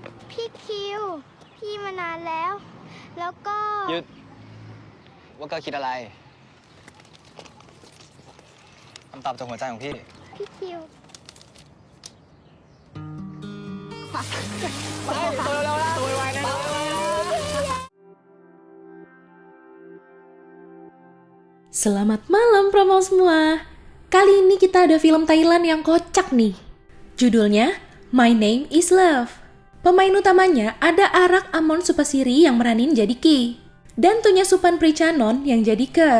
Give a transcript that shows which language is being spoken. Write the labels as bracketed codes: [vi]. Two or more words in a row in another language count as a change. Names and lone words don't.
[th] พี่คิว พี่มานานแล้ว แล้วก็ หยุดว่าเกอร์คิดอะไรคำตอบจากหัวใจของพี่ พี่คิว ไปตัวเร็วๆนะตัวไวๆนะ [id] Selamat malam promo semua. Kali ini kita ada film Thailand yang kocak nih. Judulnya My Name is Love. Pemain utamanya ada Arak Amon Supasiri yang meranin jadi Ki, dan Tunya Supan Prichanon yang jadi Ker.